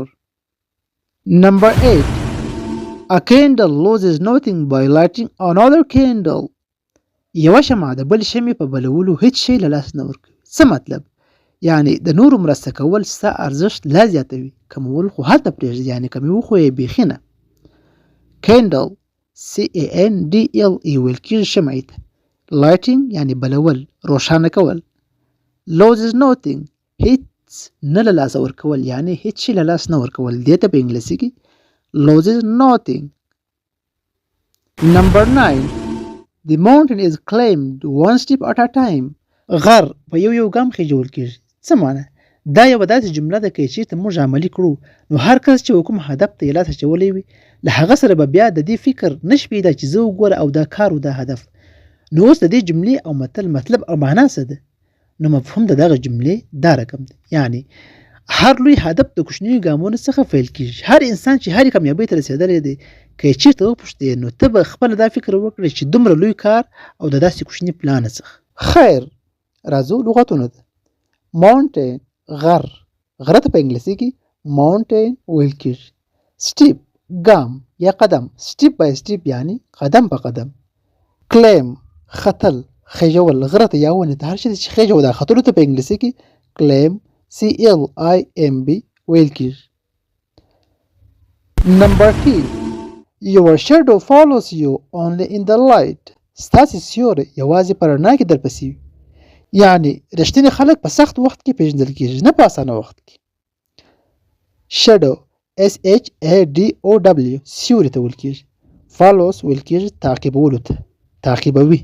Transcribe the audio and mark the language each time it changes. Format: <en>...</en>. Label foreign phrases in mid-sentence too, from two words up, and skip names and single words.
<en>Number 8. A candle loses nothing by lighting another candle.</en> <ps>یوه شمعه د بل شمعې په بلولو هیڅ شی له لاسه نه ورکوي. څه مطلب؟ یعنی د نورو مرسته کول ستا ارزښت لا زیاتوي، کمول خو هلته پرېږدي، یعنی کموي خو یې بیخي نه.</ps> <en>Candle CANDLE</en> <ps>ویل کېږي شمعې ته. Lighting یعنی بلول، روښانه کول.</ps> <en>Loses nothing</en> <ps>هیڅ نه له لاسه ورکول، یعنی هیڅ شي له لاسه نه ورکول، دې ته په انګلیسي کې</ps> <en>loses nothing. Number 9. The mountain is climbed one step at a time.</en> <ps>غر په یو ګام خېژول کېږي. څه معنی؟ دا یوه داسې جمله ده که یې چېرته موږ عملي کړو نو هر کس چې کوم هدف ته یې لاس اچولی وي له هغه سره به بیا د دې فکر نشي پیدا چې زه وګوره او دا کار و دا هدف. نو اوس د دې جملې او مطلب او معنا څه ده؟ نو مفهوم د دغه جملې دا رقم دی. یعنی هر لوی هدف د کوچنیو ګامونو څخه پیل کېږي. هر انسان چې هرې کامیابۍ ته رسېدلی دی که یې چېرته وپوښتې نو ته به خپله دا فکر وکړې چې دومره لوی کار او د داسې کوچني پلانه څخه. خیر، راځو لغتونه ده. mountain غره ته په انګلیسي کې mountain ویل کېږي. step ګام یا قدم،</ps> <en>step by step</en> <ps>یعنی قدم په قدم. climb ختل، خېژول، غره ته یا ونې ته هر شي چې خېژو دا ختلو ته په انګلیسي کې</ps> <en>climb CLIMB</en> <ps>ویل کېږي.</ps> <en>Number 10. Your shadow follows you only in the light.</en> <ps>ستاسې سیوری یوازې په رڼا کې درپسې وي. یعنی رښتیني خلک په سخت وخت کې پیژندل کېږي، نه په اسانه وخت کې.</ps> <en>shadow SHADOW</en> <ps>سیوری ته ویل کېږي. follows ویل کېږي تعقیبولو ته، تعقیبوي.</ps>